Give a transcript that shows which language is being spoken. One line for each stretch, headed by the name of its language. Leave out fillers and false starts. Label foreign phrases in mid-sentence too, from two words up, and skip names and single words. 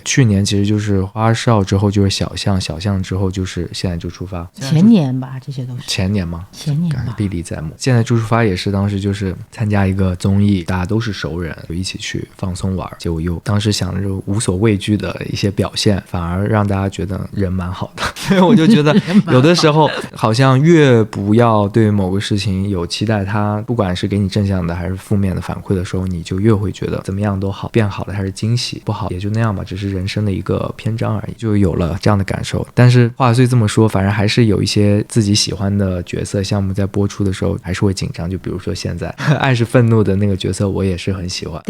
Chinese: 去年其實就是花少之後就是小巷，小巷之後就是現在就出發，前年吧，這些都是前年嗎？前年吧，歷歷在目。現現在周潤發也是當時就是參加一個綜藝，大家都是熟人，就一起去放鬆玩，結果又當時想着無所畏懼的一些表現，反而讓大家覺得人蠻好的。所以我就觉得有的時候好像越不要對某个事情有期待，它不管是给你正向的還是負面的反饋的時候，你就越會覺得怎麼樣都好，變好了還是驚喜，不好也就那樣吧，只是人生的一個篇章而已，就有了這樣的感受。但是話雖這麼說，反正還是有一些自己喜歡的角色項目在播出的時候還是會緊張，就比如說現在愛是憤怒的那個角色我也是很喜歡，